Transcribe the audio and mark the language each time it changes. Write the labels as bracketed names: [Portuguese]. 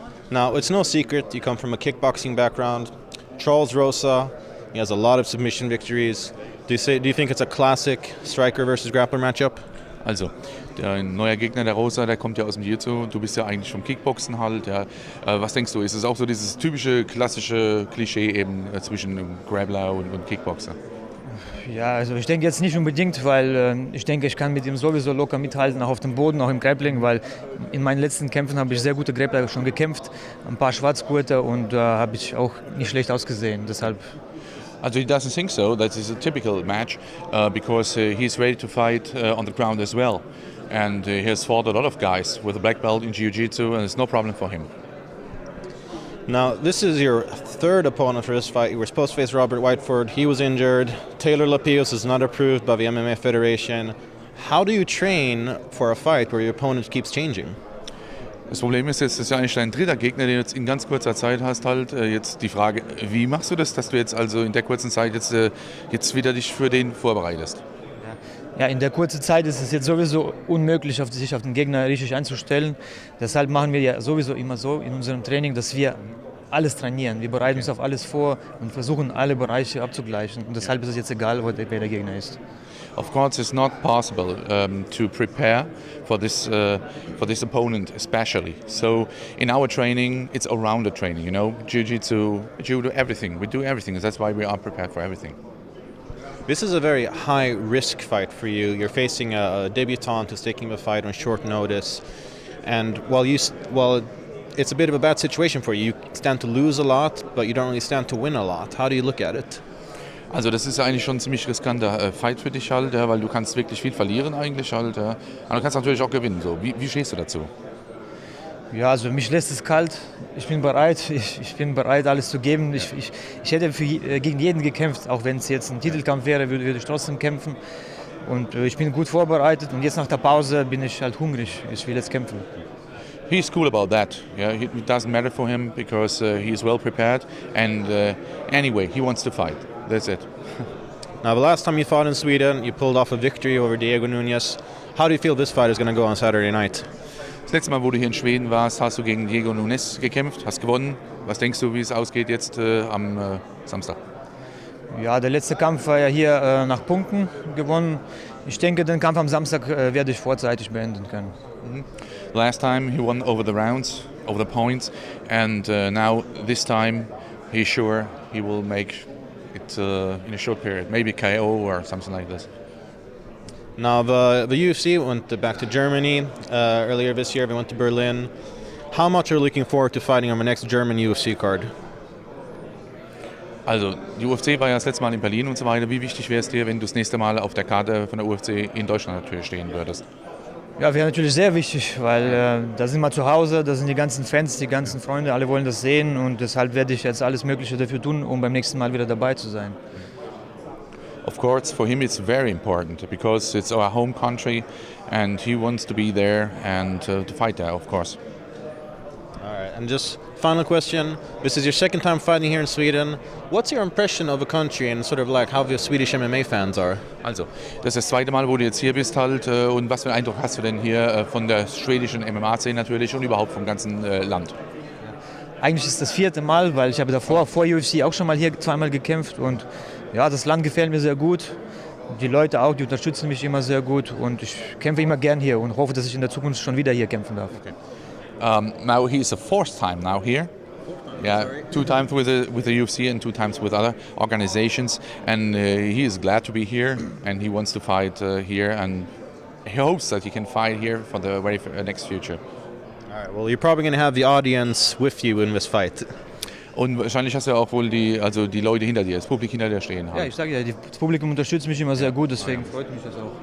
[English] Now, it's no secret you come from a kickboxing background. Charles Rosa, he has a lot of submission victories. Do you think it's a classic striker versus grappler matchup? [German] Also, der neue Gegner, der Rosa, der kommt ja aus dem Jiu-Jitsu. Du bist ja eigentlich vom Kickboxen halt. Ja. Was denkst du, ist es auch so dieses typische, klassische Klischee eben zwischen Grappler und Kickboxer? Ja, also ich denke jetzt nicht unbedingt, weil ich denke, ich kann mit ihm sowieso locker mithalten, auch auf dem Boden, auch im Grappling, weil in meinen letzten Kämpfen habe ich sehr gute Grappler schon gekämpft, ein paar Schwarzgurte und da habe ich auch nicht schlecht ausgesehen, deshalb. [English] Also he doesn't think so. That is a typical match because he's ready to fight on the ground as well. And he has fought a lot of guys with a black belt in Jiu-Jitsu and it's no problem for him. Now, this is your third opponent for this fight. You were supposed to face Robert Whiteford. He was injured. Taylor Lapios is not approved by the MMA Federation. How do you train for a fight where your opponent keeps changing? [German] Das Problem ist jetzt, das ist ja eigentlich dein dritter Gegner, den du jetzt in ganz kurzer Zeit hast halt. Jetzt die Frage, wie machst du das, dass du jetzt also in der kurzen Zeit jetzt wieder dich für den vorbereitest? Ja, in der kurzen Zeit ist es jetzt sowieso unmöglich, sich auf den Gegner richtig einzustellen. Deshalb machen wir ja sowieso immer so in unserem Training, dass wir alles trainieren. Wir bereiten uns auf alles vor und versuchen alle Bereiche abzugleichen. Und deshalb ist es jetzt egal, wer der Gegner ist. [English] Of course, it's not possible to prepare for this opponent, especially. So, in our training, it's all-rounder training. You know, jiu-jitsu, judo, everything. We do everything. That's why we are prepared for everything. This is a very high-risk fight for you. You're facing a debutant who's taking the fight on short notice, and while it's a bit of a bad situation for you. You stand to lose a lot, but you don't really stand to win a lot. How do you look at it? [German] Also das ist ja eigentlich schon ein ziemlich riskanter Fight für dich halt, ja, weil du kannst wirklich viel verlieren eigentlich halt. Ja. Aber du kannst natürlich auch gewinnen. So. Wie stehst du dazu? Ja, also mich lässt es kalt. Ich bin bereit. Ich bin bereit, alles zu geben. Ich hätte gegen jeden gekämpft. Auch wenn es jetzt ein Titelkampf wäre, würde ich trotzdem kämpfen. Und ich bin gut vorbereitet. Und jetzt nach der Pause bin ich halt hungrig. Ich will jetzt kämpfen. [English] He's cool about that. Yeah, it doesn't matter for him because he is well prepared. And anyway, he wants to fight. That's it. Now, the last time you fought in Sweden, you pulled off a victory over Diego Nunes. How do you feel this fight is going to go on Saturday night? [German] Das letzte Mal, wo du hier in Schweden warst, hast du gegen Diego Nunes gekämpft, hast gewonnen. Was denkst du, wie es ausgeht jetzt am Samstag? Ja, der letzte Kampf war ja hier nach Punkten gewonnen. Ich denke, den Kampf am Samstag werde ich vorzeitig beenden können. [English] Last time he won over the rounds, over the points, and now this time he's sure he will make it in a short period, maybe KO or something like this. Now the UFC went back to Germany earlier this year. They went to Berlin. How much are you looking forward to fighting on the next German UFC card? [German] Also, die UFC war ja das letzte Mal in Berlin und so weiter. Wie wichtig wäre es dir, wenn du das nächste Mal auf der Karte von der UFC in Deutschland natürlich stehen würdest? Ja, wäre natürlich sehr wichtig, weil da sind wir zu Hause, da sind die ganzen Fans, die ganzen Freunde, alle wollen das sehen und deshalb werde ich jetzt alles Mögliche dafür tun, um beim nächsten Mal wieder dabei zu sein. [English] Of course, for him it's very important because it's our home country and he wants to be there and to fight there, of course. All right, and just final question. This is your second time fighting here in Sweden. What's your impression of the country and sort of like how the Swedish MMA fans are? [German] Also, das ist das zweite Mal, wo du jetzt hier bist halt und was für einen Eindruck hast du denn hier von der schwedischen MMA-Szene natürlich und überhaupt vom ganzen Land? Eigentlich ist das 4. Mal, weil ich habe davor, vor UFC auch schon mal hier zweimal gekämpft und ja, das Land gefällt mir sehr gut. Die Leute auch, die unterstützen mich immer sehr gut und ich kämpfe immer gern hier und hoffe, dass ich in der Zukunft schon wieder hier kämpfen darf. [English] Okay. Now he's the 4th time now here. Yeah, 2 times with the UFC and 2 times with other organizations, and he is glad to be here and he wants to fight here and he hopes that he can fight here for the very next future. All right, well, you're probably going to have the audience with you in this fight. [German] Und wahrscheinlich hast du ja auch wohl die Leute hinter dir, das Publikum hinter dir stehen haben. Ja, ich sage ja, das Publikum unterstützt mich immer sehr gut, deswegen freut mich das auch.